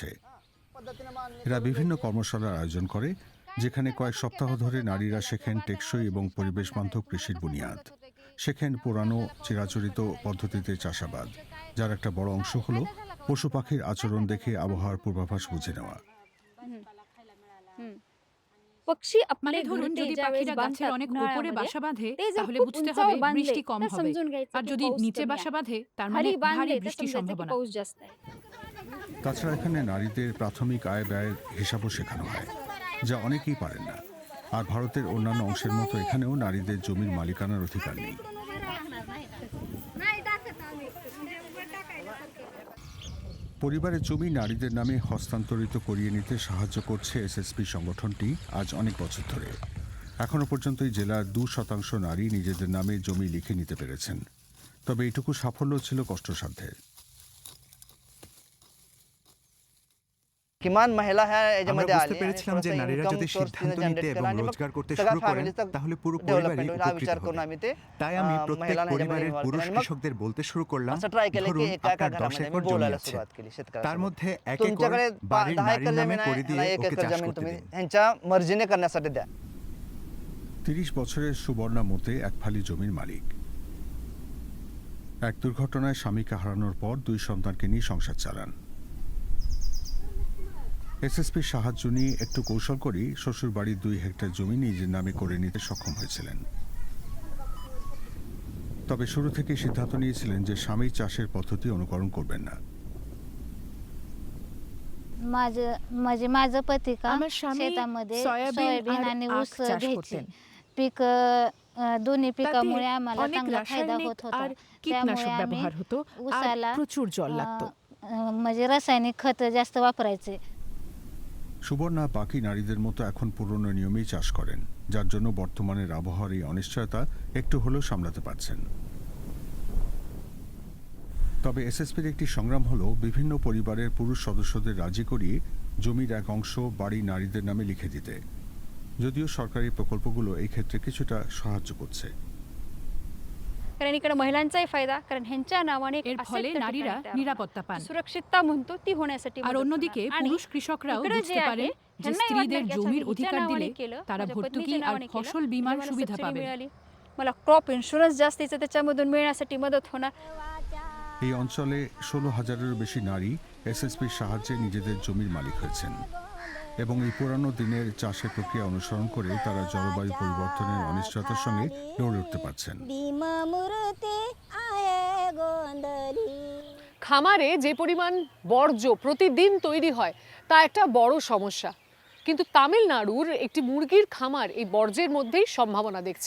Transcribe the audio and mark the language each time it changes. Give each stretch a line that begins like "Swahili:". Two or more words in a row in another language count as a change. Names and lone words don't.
Bangla: এরা বিভিন্ন কর্মশালার আয়োজন করে, যেখানে কয়েক সপ্তাহ ধরে নারীরা শেখেন টেকসই এবং পরিবেশ বান্ধব কৃষির বুনিয়াদ, শেখেন পুরানো চিরাচরিত পদ্ধতিতে চাষাবাদ, যার একটা বড় অংশ হলো পশু পাখির আচরণ দেখে আবহাওয়ার পূর্বাভাস বুঝে নেওয়া।
Marathi: पक्षी
Bangla: মানে
Marathi: आपले
Bangla: ধরুন
Marathi: घरटे
Bangla: যদি
Marathi: ज्यावेळेस
Bangla: পাখিরা গাছের
Marathi: बांधतात
Bangla: অনেক উপরে
Marathi: उन्हाळ्यामध्ये,
Bangla: বাসা বাঁধে
Marathi: ते जर
Bangla: তাহলে
Marathi: खूप
Bangla: বুঝতে
Marathi: उंचावर
Bangla: হবে
Marathi: बांधले
Bangla: বৃষ্টি কম
Marathi: तर
Bangla: হবে,
Marathi: समजून घ्यायचं
Bangla: আর
Marathi: की
Bangla: যদি
Marathi: पाऊस
Bangla: নিচে
Marathi: कमी
Bangla: বাসা
Marathi: आहे।
Bangla: বাঁধে তার মানে
Marathi: खाली
Bangla: ভারী
Marathi: बांधले तर
Bangla: বৃষ্টির
Marathi: समजायचं की
Bangla: সম্ভাবনা।
Marathi: पाऊस जास्त आहे।
Bangla: তাছাড়া এখানে নারীদের প্রাথমিক আয় ব্যয়ের হিসাবও শেখানো হয়, যা অনেকেই পারেন না। আর ভারতের অন্যান্য অংশের মতো এখানেও নারীদের জমির মালিকানার অধিকার নেই। পরিবারের জমি নারীদের নামে হস্তান্তরিত করিয়ে নিতে সাহায্য করছে এসএসপি সংগঠনটি আজ অনেক বছর ধরে। এখনো পর্যন্ত এই জেলার 2% নারী নিজেদের নামে জমি লিখে নিতে পেরেছেন। তবে এইটুকু সাফল্য ছিল কষ্টসাধ্যের।
Marathi: किमान महिला ह्या
Bangla: আমরা
Marathi: याच्यामध्ये
Bangla: বুঝতে
Marathi: आली
Bangla: পেরেছিলাম যে নারীরা যদি সিদ্ধান্ত নিতে এবং রোজগার করতে শুরু করেন তাহলে পুরো পরিবারই উপকৃত হবে। তাই আমি প্রত্যেক পরিবারের পুরুষ কৃষকদের বলতে শুরু করলাম, ধরুন আপনার 10 একর জমি আছে, তার মধ্যে 1 একর বাড়ির নারীর নামে করে দিয়ে ওকে চাষ করতে দিন।
Marathi: ह्यांच्या मर्जीने करण्यासाठी द्या।
Bangla: 30 বছরের সুবর্ণা মতে এক ফালি জমির মালিক। এক দুর্ঘটনায় স্বামীকে হারানোর পর 2 সন্তানকে নিয়ে সংসার চালান। এসএসপির সাহায্য নিয়ে একটু কৌশল করেই শ্বশুর বাড়ির 2 হেক্টর জমি নিজের নামে করে নিতে সক্ষম হয়েছিলেন। তবে শুরু থেকে সিদ্ধান্ত নিয়েছিলেন যে স্বামী চাষের পদ্ধতি অনুকরণ করবেন না।
Marathi: माझं पती का
Bangla: আমার স্বামী
Marathi: शेतामध्ये
Bangla: সয়াবিন
Marathi: सोयाबीन
Bangla: আর
Marathi: आणि
Bangla: আখ
Marathi: ऊस
Bangla: চাষ
Marathi: घ्यायचे
Bangla: করতেন।
Marathi: पीक दोन्ही
Bangla: তাতে
Marathi: पिकामुळे आम्हाला
Bangla: অনেক
Marathi: चांगला फायदा
Bangla: রাসায়নিক
Marathi: होत होता
Bangla: আর
Marathi: त्यामुळे
Bangla: কীটনাশক
Marathi: आम्ही
Bangla: ব্যবহার হতো আর
Marathi: ऊसाला
Bangla: প্রচুর জল লাগতো।
Marathi: म्हणजे रासायनिक खत जास्त वापरायचे।
Bangla: সুবর্ণা বাকি নারীদের মতো এখন পুরনো নিয়মেই চাষ করেন, যার জন্য বর্তমানের আবহাওয়ার এই অনিশ্চয়তা একটু হলেও সামলাতে পারছেন। তবে এসএসপির একটি সংগ্রাম হলো বিভিন্ন পরিবারের পুরুষ সদস্যদের রাজি করিয়ে জমির এক অংশ বাড়ি নারীদের নামে লিখে দিতে, যদিও সরকারি প্রকল্পগুলো এই ক্ষেত্রে কিছুটা সাহায্য করছে।
Marathi: कारण इकडे महिलांचाही फायदा कारण ह्यांच्या नावाने
Bangla: এর ফলে নারীরা নিরাপত্তা পান।
Marathi: सुरक्षितता म्हणतो ती होण्यासाठी
Bangla: আর অন্যদিকে পুরুষ কৃষকরাও বুঝতে পারেন যে স্ত্রীদের জমির অধিকার দিলে তারা ভর্তুকি আর ফসল বীমার সুবিধা পাবে।
Marathi: मला
English: crop insurance
Marathi: जास्तीचं त्याच्यामधून मिळण्यासाठी मदत होणार।
Bangla: এই অঞ্চলে 16,000-এরও বেশি নারী এসএসপির সাহায্যে নিজেদের জমির মালিক হয়েছেন এবং এই পুরানো দিনের চাষের প্রক্রিয়া অনুসরণ করে তারা জলবায়ু পরিবর্তনের অনিশ্চয়তার সঙ্গে লড়ে উঠতে পারছেন। খামারে যে পরিমাণ বর্জ্য প্রতিদিন তৈরি হয় তা একটা বড় সমস্যা, কিন্তু তামিলনাড়ুর একটি মুরগির খামার এই বর্জ্যের মধ্যেই সম্ভাবনা দেখছে।